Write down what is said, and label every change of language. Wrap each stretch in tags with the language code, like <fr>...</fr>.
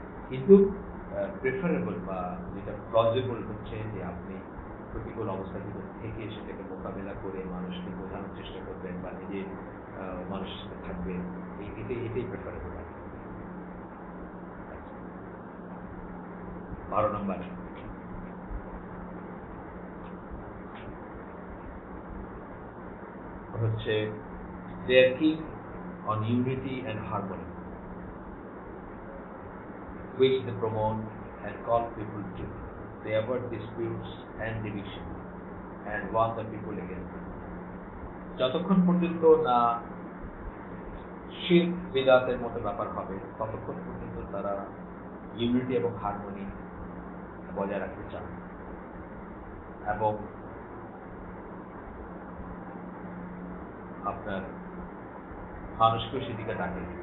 <bn>কিন্তু প্রেফারেবল বা যেটা প্লজিবল হচ্ছে যে আপনি প্রতিকূল অবস্থার ভিতর থেকে সেটাকে মোকাবেলা করে মানুষকে বোঝানোর চেষ্টা করবেন বা নিজে মানুষের সাথে থাকবেন, এটাই প্রেফারেবল। 12 নম্বর হচ্ছে</bn> <en>they are keen on unity and harmony, which they promote and call people to. They avoid disputes and division and warn the people against them.</en> <bn>যতক্ষণ পর্যন্ত না শিরক বিদআতের মতো ব্যাপার হবে, ততক্ষণ পর্যন্ত তারা ইউনিটি এবং হারমোনি বজায় রাখতে চান এবং আপনার মানুষকেও সেদিকে ডাকে।</bn>